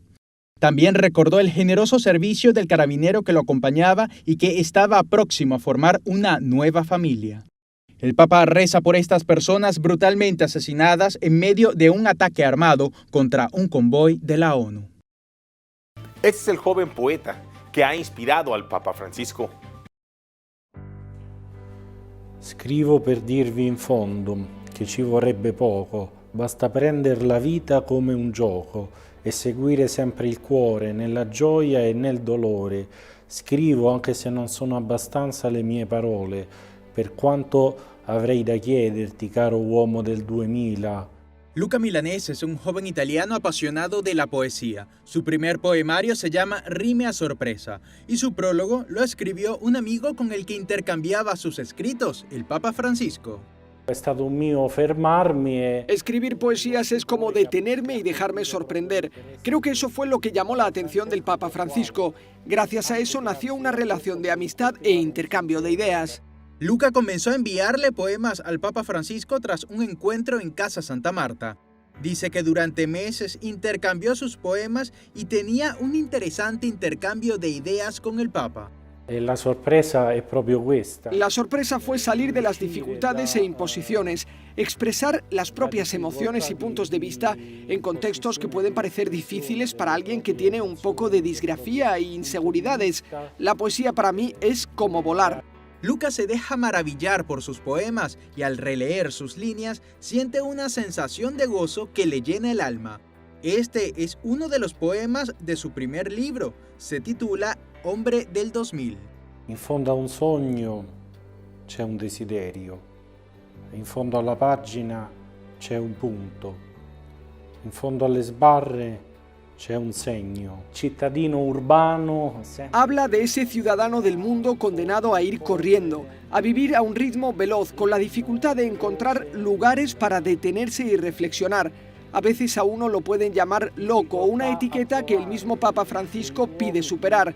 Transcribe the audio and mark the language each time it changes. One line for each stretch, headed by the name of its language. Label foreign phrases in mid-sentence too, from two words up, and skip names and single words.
Spanish: También recordó el generoso servicio del carabinero que lo acompañaba y que estaba próximo a formar una nueva familia. El Papa reza por estas personas brutalmente asesinadas en medio de un ataque armado contra un convoy de la ONU. Este es el joven poeta que ha inspirado al Papa Francisco.
Italian: Scrivo per dirvi in fondo che ci vorrebbe poco, basta prendere la vita come un gioco e seguire sempre il cuore nella gioia e nel dolore. Scrivo anche se non sono abbastanza le mie parole, per quanto avrei da chiederti, caro uomo del 2000.
Spanish: Luca Milanese es un joven italiano apasionado de la poesía. Su primer poemario se llama Rime a sorpresa y su prólogo lo escribió un amigo con el que intercambiaba sus escritos, el Papa Francisco.
Italian: È stato un mio fermarmi e...
Spanish: Escribir poesías es como detenerme y dejarme sorprender. Creo que eso fue lo que llamó la atención del Papa Francisco. Gracias a eso nació una relación de amistad e intercambio de ideas. Luca comenzó a enviarle poemas al Papa Francisco tras un encuentro en Casa Santa Marta. Dice que durante meses intercambió sus poemas y tenía un interesante intercambio de ideas con el Papa.
Italian: La sorpresa è proprio questa.
Spanish: La sorpresa fue salir de las dificultades e imposiciones, expresar las propias emociones y puntos de vista en contextos que pueden parecer difíciles para alguien que tiene un poco de disgrafía e inseguridades. La poesía para mí es como volar. Luca se deja maravillar por sus poemas y al releer sus líneas siente una sensación de gozo que le llena el alma. Este es uno de los poemas de su primer libro. Se titula Hombre del 2000.
Italian: In fondo a un sogno c'è un desiderio. In fondo alla pagina c'è un punto. In fondo alle sbarre c'è un segno. Cittadino urbano.
Spanish: Habla de ese ciudadano del mundo condenado a ir corriendo, a vivir a un ritmo veloz, con la dificultad de encontrar lugares para detenerse y reflexionar. A veces a uno lo pueden llamar loco, una etiqueta que el mismo Papa Francisco pide superar.